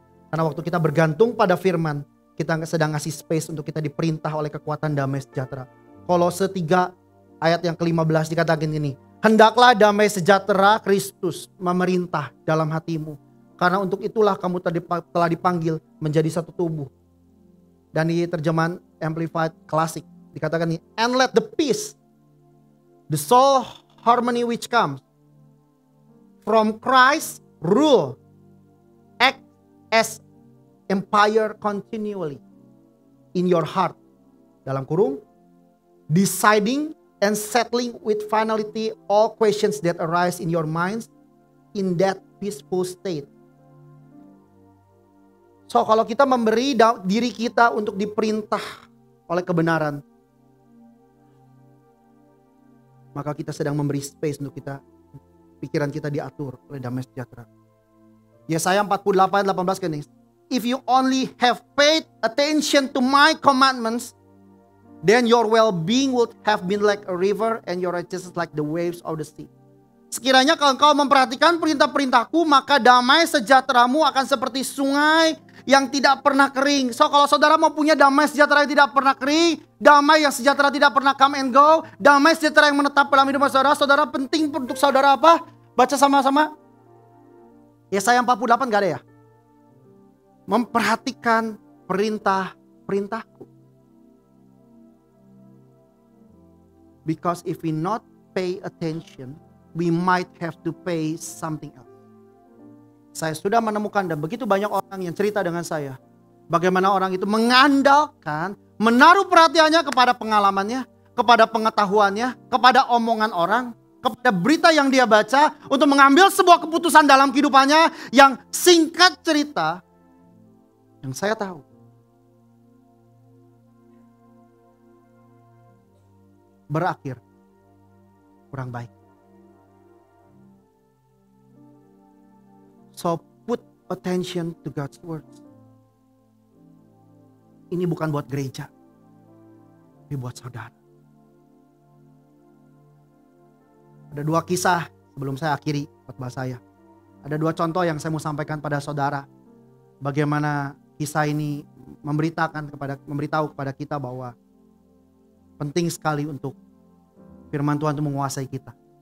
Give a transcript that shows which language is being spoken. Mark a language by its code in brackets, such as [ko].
[id] Karena waktu kita bergantung pada firman, kita sedang ngasih space untuk kita diperintah oleh kekuatan damai sejahtera. Kolose 3 ayat yang ke-15 dikatakan gini, hendaklah damai sejahtera Kristus memerintah dalam hatimu. Karena untuk itulah kamu telah dipanggil menjadi satu tubuh. Dan di terjemahan Amplified Classic dikatakan ini, [en] and let the peace, the soul harmony which comes from Christ rule, act as empire continually in your heart. [id] Dalam kurung, [en] deciding and settling with finality all questions that arise in your minds in that peaceful state. [id] So kalau kita memberi diri kita untuk diperintah oleh kebenaran, maka kita sedang memberi space untuk pikiran kita diatur oleh damai sejahtera. [en] Yesaya 48:18 [id] gini, [en] if you only have paid attention to my commandments, then your well-being would have been like a river and your righteousness like the waves of the sea. [id] Sekiranya kalau engkau memperhatikan perintah-perintahku, maka damai sejahteramu akan seperti sungai yang tidak pernah kering. So kalau saudara mau punya damai sejahtera yang tidak pernah kering, damai yang sejahtera tidak pernah [en] come and go, [id] damai sejahtera yang menetap dalam hidup saudara, saudara penting untuk saudara apa? Baca sama-sama. Yesaya 48 gak ada ya? Memperhatikan perintah-perintahku. [en] Because if we not pay attention, we might have to pay something else. [id] Saya sudah menemukan dan begitu banyak orang yang cerita dengan saya. Bagaimana orang itu mengandalkan, menaruh perhatiannya kepada pengalamannya, kepada pengetahuannya, kepada omongan orang, kepada berita yang dia baca untuk mengambil sebuah keputusan dalam kehidupannya yang singkat cerita, yang saya tahu, berakhir kurang baik. [en] So put attention to God's words. [id] Ini bukan buat gereja, tapi buat saudara. Ada dua kisah sebelum saya akhiri khotbah saya. Ada dua contoh yang saya mau sampaikan pada saudara. Bagaimana kisah ini memberitahu kepada kita bahwa penting sekali untuk firman Tuhan itu menguasai kita.